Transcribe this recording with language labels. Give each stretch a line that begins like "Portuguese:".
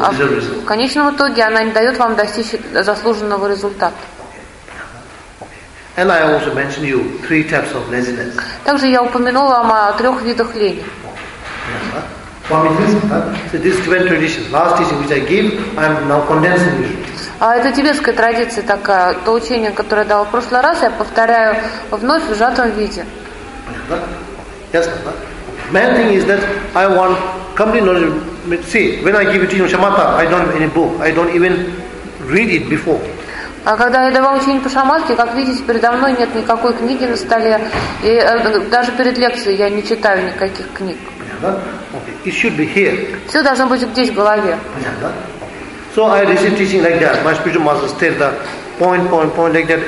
Russian: А в конечном итоге она не дает вам достичь заслуженного результата.
English: And I also mentioned you three types of laziness.
Russian: Также я упомянул вам о трех видах лени. Понятно?
English: So this Tibetan tradition, last teaching which I gave, I'm now condensing it.
Russian: А это тибетская традиция такая, то учение, которое я дал в прошлый раз, я повторяю вновь в сжатом виде.
English: Yes. Main thing is that I want complete knowledge See, when I give teaching on shamatha, I don't have any book. I don't even read it before.
Russian: А когда я давал учение по шаматке, как видите, передо мной нет никакой книги на столе, и даже перед лекцией я не читаю никаких книг.
English: Okay. It should be here.
Russian: Все должно быть здесь, в голове. Понятно?
English: So I receive teaching like that. My spiritual master tells that point, point, point, like that.